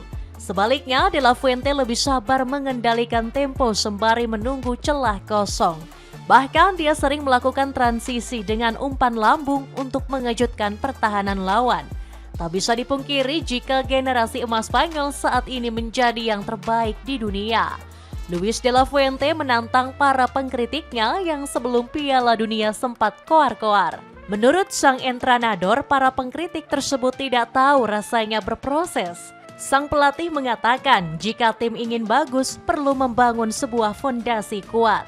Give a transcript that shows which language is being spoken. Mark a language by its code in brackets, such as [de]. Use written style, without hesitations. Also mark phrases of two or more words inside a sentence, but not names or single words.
[id] Sebaliknya, De la Fuente lebih sabar mengendalikan tempo sembari menunggu celah kosong. Bahkan dia sering melakukan transisi dengan umpan lambung untuk mengejutkan pertahanan lawan. Tak bisa dipungkiri jika generasi emas Spanyol saat ini menjadi yang terbaik di dunia. Luis de la Fuente menantang para pengkritiknya yang sebelum Piala Dunia sempat koar-koar. Menurut sang entrenador, para pengkritik tersebut tidak tahu rasanya berproses. Sang pelatih mengatakan jika tim ingin bagus perlu membangun sebuah fondasi kuat.